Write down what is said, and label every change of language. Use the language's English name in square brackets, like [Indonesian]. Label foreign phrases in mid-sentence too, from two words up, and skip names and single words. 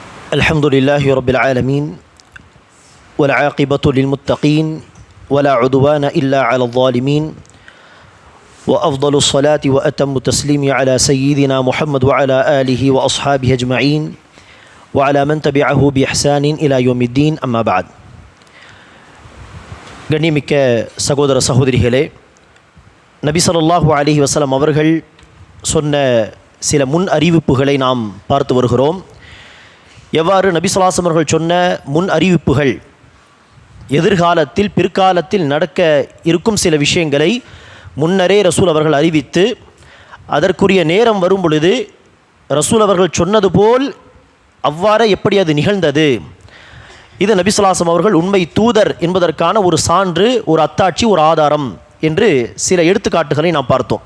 [Arabic] الحمد لله رب العالمين والعاقبة للمتقين ولا عدوان إلا على الظالمين وأفضل الصلاة وأتم التسليم على سيدنا محمد وعلى آله وأصحابه أجمعين وعلى من تبعه بإحسان إلى يوم الدين أما بعد. [Tamil] கண்ணியமிக்க சகோதர சகோதரிகளே, நபி [Arabic] صلى الله عليه وسلم [Tamil] அவர்கள் சொன்ன சில முன் அறிவிப்புகளை நாம் பார்த்து வருகிறோம். எவ்வாறு நபி [Arabic] صلى الله عليه وسلم [Tamil] அவர்கள் சொன்ன முன் அறிவிப்புகள் எதிர்காலத்தில் பிற்காலத்தில் நடக்க இருக்கும் சில விஷயங்களை முன்னரே ரசூல் அவர்கள் அறிவித்து அதற்குரிய நேரம் வரும் பொழுது ரசூல் அவர்கள் சொன்னது போல் அவ்வாறு எப்படி அது நிகழ்ந்தது, இது நபி [Arabic] صلى الله عليه وسلم [Tamil] அவர்கள் உண்மை தூதர் என்பதற்கான ஒரு சான்று, ஒரு அத்தாட்சி, ஒரு ஆதாரம் என்று சில எடுத்துக்காட்டுகளை நாம் பார்த்தோம்.